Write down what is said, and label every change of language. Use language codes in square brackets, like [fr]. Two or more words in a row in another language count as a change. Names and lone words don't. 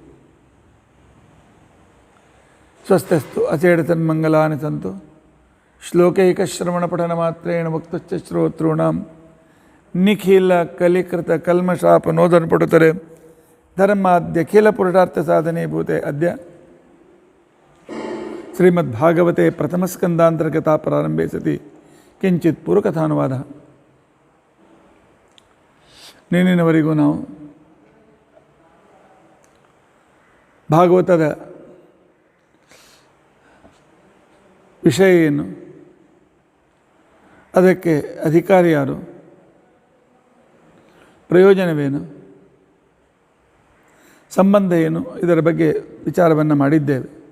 [sa] स्वस्तिस्तु अचेतन्मङ्गलानि सन्तु श्लोकैकश्रवणपठनमात्रेण मुक्तश्च श्रोतॄणां निखिलकलिकृतकल्मषापनोदनपटुतरे धर्माद्यखिलपुरुषार्थसाधनीभूते अद्य श्रीमद्भागवते प्रथमस्कन्धान्तर्गता प्रारम्भे सति किञ्चित् पूर्वकथानुवादः [kn] ನಿನ್ನಿನವರೆಗೂ ನಾವು ಭಾಗವತದ ವಿಷಯ ಏನು, ಅದಕ್ಕೆ ಅಧಿಕಾರಿ ಯಾರು, ಪ್ರಯೋಜನವೇನು, ಸಂಬಂಧ ಏನು, ಇದರ ಬಗ್ಗೆ ವಿಚಾರವನ್ನು ಮಾಡಿದ್ದೇವೆ.